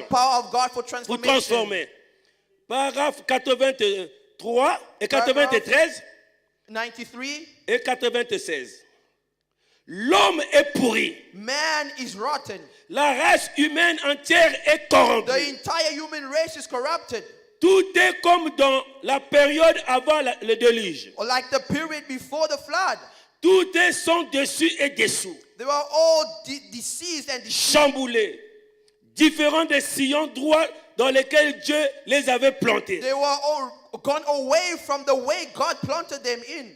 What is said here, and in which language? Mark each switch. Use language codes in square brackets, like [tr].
[en] the power of God for transformation. [fr] transformer. Paragraphe 83 et 93 [en] 93, [fr] et 96. L'homme est pourri. [en] man is rotten. [fr] La race humaine entière est corrompue. [en] The entire human race is corrupted. [fr] Tout est comme dans la période avant le déluge. [en] Or like the period before the flood. [fr] Tout est sans dessus et dessous. [en] They were all deceased and deceived. [fr] Chamboulés. Différents des sillons droits dans lesquels Dieu les avait plantés. [en] They were all gone away from the way God planted them in.